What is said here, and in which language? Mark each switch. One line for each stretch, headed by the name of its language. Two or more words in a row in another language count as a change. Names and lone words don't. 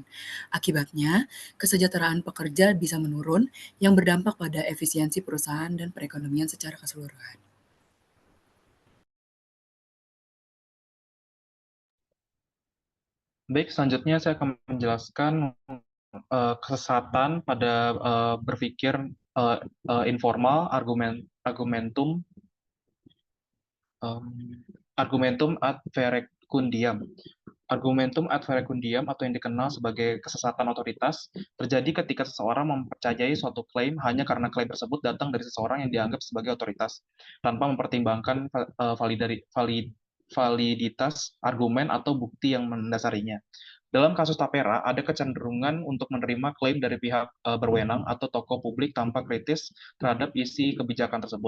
Indonesian: Akibatnya, kesejahteraan pekerja bisa menurun yang berdampak pada efisiensi perusahaan dan perekonomian secara keseluruhan. Baik, selanjutnya saya akan menjelaskan kesesatan pada berpikir informal,
Latin: argumentum ad verecundiam. Argumentum ad verecundiam
Indonesian: atau yang dikenal sebagai kesesatan otoritas terjadi ketika seseorang mempercayai suatu klaim hanya karena klaim tersebut datang dari seseorang yang dianggap sebagai otoritas, tanpa mempertimbangkan validitas argumen atau bukti yang mendasarinya. Dalam kasus tapera, ada kecenderungan untuk menerima klaim dari pihak berwenang atau tokoh publik tanpa kritis terhadap isi kebijakan tersebut.